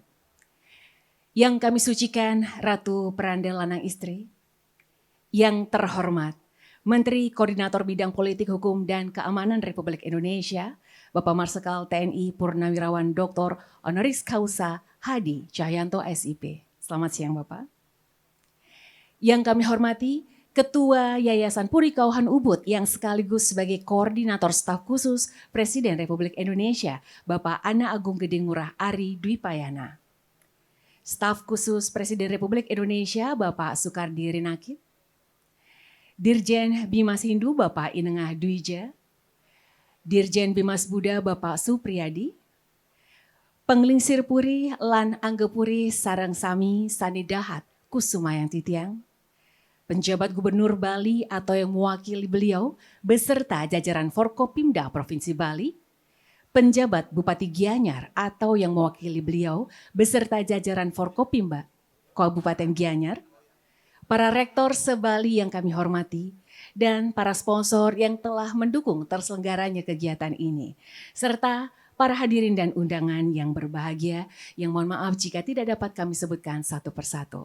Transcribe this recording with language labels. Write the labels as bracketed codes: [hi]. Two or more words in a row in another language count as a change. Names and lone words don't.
[id] Yang kami sucikan Ratu Perandel Lanang Istri, yang terhormat Menteri Koordinator Bidang Politik, Hukum, dan Keamanan Republik Indonesia, Bapak Marsikal TNI Purnawirawan Dr. Honoris Causa Hadi Cahyanto SIP. Selamat siang Bapak. Yang kami hormati Ketua Yayasan Puri Kauhan Ubud yang sekaligus sebagai Koordinator Staf Khusus Presiden Republik Indonesia, Bapak Ana Agung Gedeng Ngurah Ari Dwipayana. Staf Khusus Presiden Republik Indonesia, Bapak Soekardi Rinakit. Dirjen Bimas Hindu, Bapak Inengah Dwija. Dirjen Bimas Buddha, Bapak Supriyadi. [ban] Penglingsir Puri Lan Anggepuri Sarang Sami Sanidahat Kusumayang Titiang. [id] Penjabat Gubernur Bali atau yang mewakili beliau beserta jajaran Forkopimda Provinsi Bali, penjabat Bupati Gianyar atau yang mewakili beliau beserta jajaran Forkopimda Kabupaten Gianyar, para rektor se-Bali yang kami hormati, dan para sponsor yang telah mendukung terselenggaranya kegiatan ini, serta para hadirin dan undangan yang berbahagia yang mohon maaf jika tidak dapat kami sebutkan satu persatu.